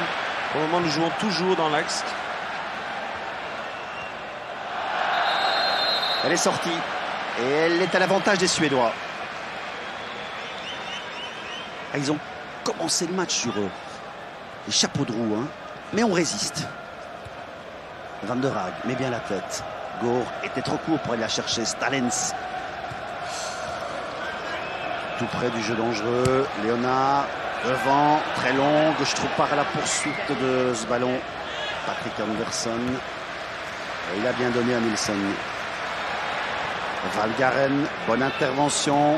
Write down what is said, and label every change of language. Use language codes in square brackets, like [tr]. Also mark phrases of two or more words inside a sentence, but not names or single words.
[fr] Pour le moment, nous jouons toujours dans l'axe. Elle est sortie. Et elle est à l'avantage des Suédois. Ils ont commencé le match sur les chapeaux de roue. Hein. Mais on résiste. Van der Haag met bien la tête. Gore était trop court pour aller la chercher. Stalens. Tout près du jeu dangereux. Léonard devant, très long. Stroupar à la poursuite de ce ballon. Patrick Anderson. Et il a bien donné à Nilsson. Valgaren, bonne intervention.